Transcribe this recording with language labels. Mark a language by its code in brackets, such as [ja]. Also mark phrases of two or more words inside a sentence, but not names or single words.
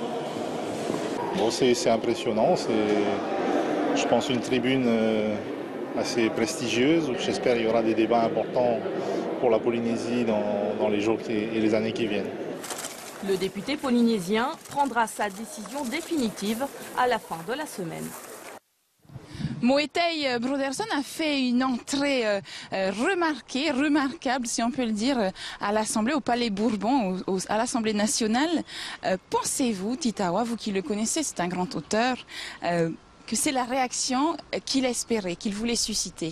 [fr] Bon, c'est impressionnant, c'est, je pense, une tribune assez prestigieuse. J'espère qu'il y aura des débats importants pour la Polynésie dans les jours et les années qui viennent. Le député polynésien prendra sa décision définitive à la fin de la semaine. Moetai Broderson a fait une entrée remarquable, si on peut le dire, à l'Assemblée, au Palais Bourbon, à l'Assemblée nationale. Pensez-vous, Titawa, vous qui le connaissez, c'est un grand auteur, que c'est la réaction qu'il espérait, qu'il voulait susciter?